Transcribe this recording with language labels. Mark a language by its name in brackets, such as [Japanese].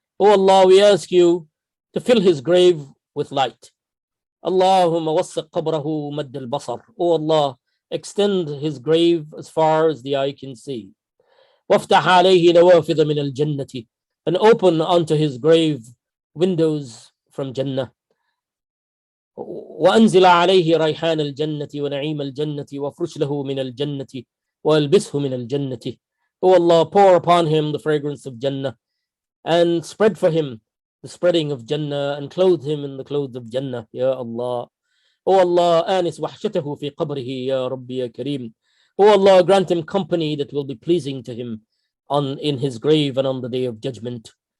[English] Oh Allah, we ask you to fill his grave with light. [Arabic] Allahumma wasiq qabrahu madd al-basar. [English] Oh Allah, extend his grave as far as the eye can see. [Arabic] Waftah alayhi nawafidha min al-jannati, [English] and open onto his grave windows from Jannah. [Arabic] وأنزل عليه ريحان الجنة ونعيم الجنة وافرش له من الجنة والبسه من الجنة. [English] O Allah, pour upon him the fragrance of Jannah and spread for him the spreading of Jannah and clothe him in the clothes of Jannah. [Arabic] Ya Allah. [English] O Allah, [Arabic] آنس وحشته في قبره يا ربي يا كريم. [English] O Allah, grant him company that will be pleasing to him in his grave and on the day of judgment.